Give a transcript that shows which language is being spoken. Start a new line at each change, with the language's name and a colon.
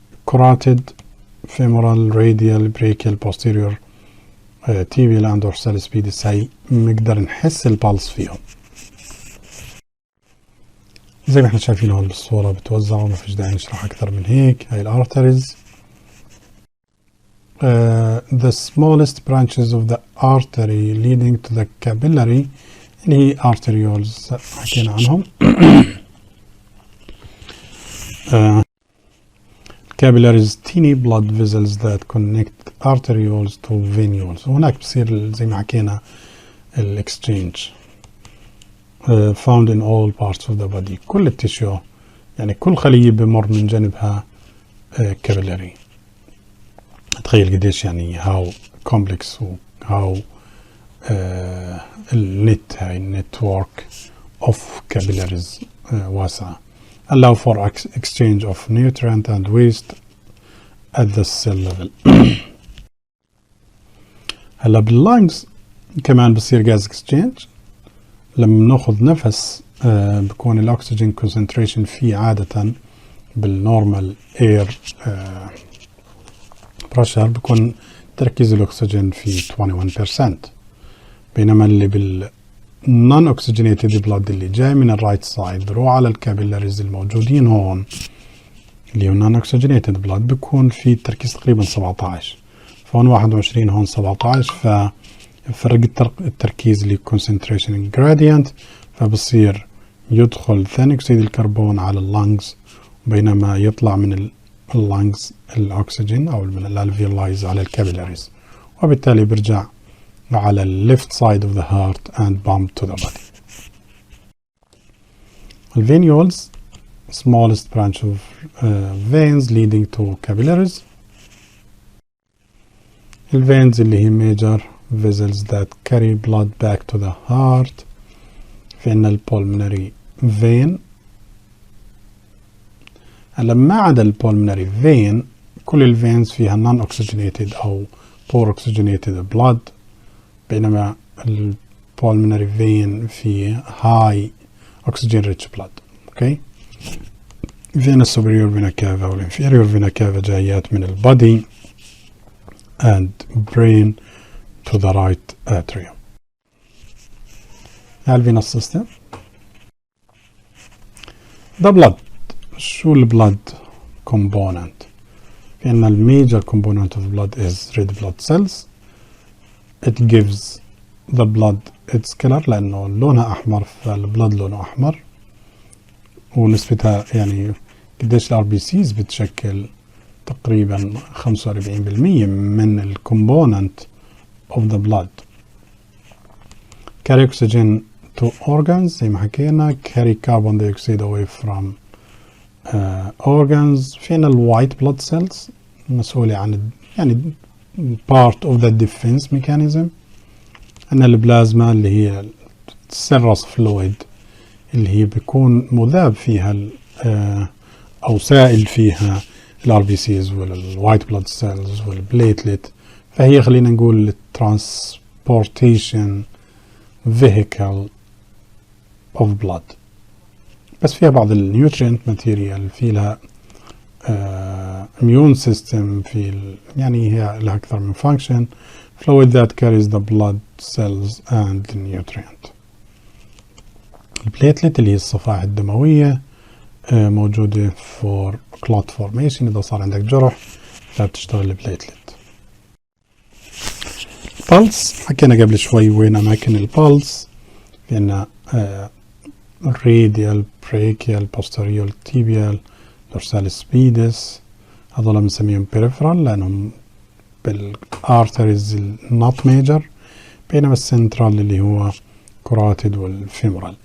English: carotid femoral radial brachial posterior tibial and dorsal spidis،
Arabic: هاي نقدر نحس البلس فيهم زي ما احنا شايفين هون بالصورة بتوزعوا، ما فيش داعي نشرح أكثر من هيك. هاي الارتريز.
English: The smallest branches of the artery leading to the capillary
Arabic: اللي هي
English: arterioles حكينا عنهم. capillaries teeny blood vessels that connect arterioles to venules.
Arabic: وهناك بصير زي ما حكينا
English: exchange found in all parts of the body.
Arabic: كل التشيو يعني كل خلية بمر من جانبها capillary. تخيل قديش يعني
English: how complex
Arabic: و how النت هاي
English: network of capillaries
Arabic: واسعة.
English: allow for exchange of nutrient and waste at the cell level.
Arabic: هلا باللانجز كمان بصير غاز exchange. لما ناخذ نفس بكون الاكسجين concentration فيه عادة بالنورمال اير pressure بكون تركيز الاكسجين فيه 21%، بينما اللي
English: non oxygenated blood
Arabic: اللي جاي من الرايت سايد بروح على الكابيلاريز الموجودين هون اللي هو non oxygenated blood بيكون في تركيز تقريبا 17، فهون 21 هون 17، ففرق التركيز اللي concentration gradient، فبصير يدخل ثاني اكسيد الكربون على اللنجز، بينما يطلع من اللنجز الاكسجين او من الالفيولايز على الكابيلاريز، وبالتالي بيرجع على
English: left side of the heart and pump to the body. venules smallest branch of veins leading to capillaries. veins
Arabic: اللي هي
English: major vessels that carry blood back to the heart.
Arabic: في عندنا pulmonary vein. هلا ما عدا pulmonary vein كل الفينز فيها non oxygenated او
English: poor oxygenated blood،
Arabic: بينما البولمونري فين في
English: high oxygen rich blood.
Arabic: اوكي.
English: فينا superior vena cava والinferior vena cava
Arabic: جايات من البادي
English: and brain to the right atrium.
Arabic: الفينوس system.
English: the blood.
Arabic: شو البلد
English: component؟
Arabic: في عندنا
English: major component of blood is red blood cells. it gives the blood its color
Arabic: لأنه لونها أحمر، فالبلد لونه أحمر، ونسبتها يعني قديش الار بي سيز بتشكل تقريبا 45% من الكومبوننت of the blood.
English: carry oxygen to organs
Arabic: زي ما حكينا،
English: carry carbon dioxide away from organs.
Arabic: فينا الوايت بلود سيلز مسؤولة عن يعني
English: part of the defense mechanism.
Arabic: عندنا البلازما اللي هي السيرس فلويد اللي هي بيكون مذاب فيها أو سائل فيها الار بي سيز والوايت بلود سيلز والبليتلت، فهي خلينا نقول الترانسبورتيشن
English: vehicle of blood.
Arabic: بس فيها بعض النيوترينت ماتيريال، في لها immune system، في يعني هي لها أكثر من function.
English: fluid that carries the blood cells and the nutrient.
Arabic: البليتلت اللي هي الصفائح الدموية موجودة
English: for clot formation،
Arabic: إذا صار عندك جرح فبتشتغل البليتلت. pulse حكينا قبل شوي وين أماكن البلس، في عنا radial brachial posterior tibial dorsalis pedis، هذول بنسميهم peripheral لأنهم بالارتريز
English: not major،
Arabic: بينما السنترال اللي هو كراتيد والفيمورال.